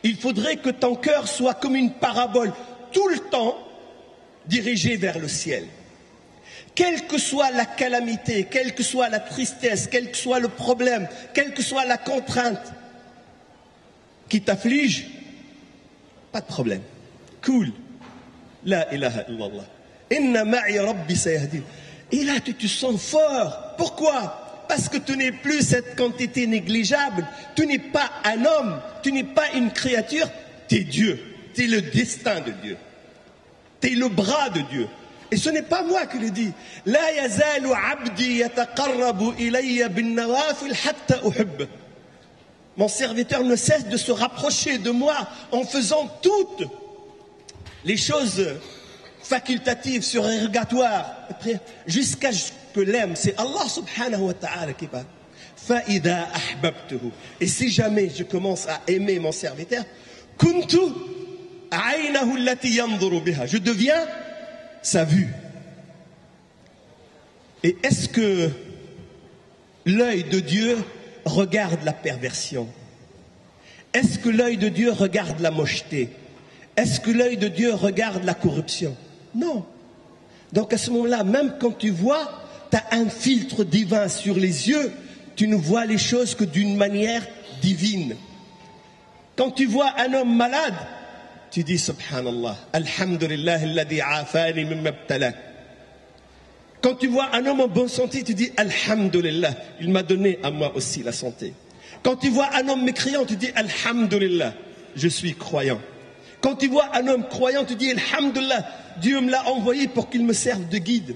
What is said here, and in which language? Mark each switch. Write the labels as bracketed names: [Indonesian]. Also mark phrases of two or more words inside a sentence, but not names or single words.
[French] Il faudrait que ton cœur soit comme une parabole, tout le temps dirigé vers le ciel. Quelle que soit la calamité, quelle que soit la tristesse, quel que soit le problème, quelle que soit la contrainte qui t'afflige, pas de problème. [Arabic] Cool. لا إله إلا الله. إن معي ربي سيهدين. [French] Et là, tu te sens fort. Pourquoi? Parce que tu n'es plus cette quantité négligeable. Tu n'es pas un homme. Tu n'es pas une créature. Tu es Dieu. Tu es le destin de Dieu. Tu es le bras de Dieu. Et ce n'est pas moi qui le dis. [Arabic] لا يزال عبدي يتقرب إلي بالنوافل حتى أحبه. [French] Mon serviteur ne cesse de se rapprocher de moi en faisant toutes les choses facultatives, surérogatoires, jusqu'à ce que l'aime. C'est Allah [Arabic] سبحانه وتعالى [French] qui parle. [Arabic] فإذا أحببته. [French] Et si jamais je commence à aimer mon serviteur, [Arabic] كنت عينه التي ينظر بها. [French] Je deviens sa vue. Et est-ce que l'œil de Dieu regarde la perversion? Est-ce que l'œil de Dieu regarde la mocheté? Est-ce que l'œil de Dieu regarde la corruption? Non. Donc à ce moment-là, même quand tu vois, tu as un filtre divin sur les yeux, tu ne vois les choses que d'une manière divine. Quand tu vois un homme malade, tu dis [Arabic] سبحان الله، الحمد لله الذي عافاني مما ابتلاك. [French] Quand tu vois un homme en bonne santé, tu dis alhamdulillah, il m'a donné à moi aussi la santé. Quand tu vois un homme mécréant, tu dis alhamdulillah, je suis croyant. Quand tu vois un homme croyant, tu dis alhamdulillah, Dieu me l'a envoyé pour qu'il me serve de guide.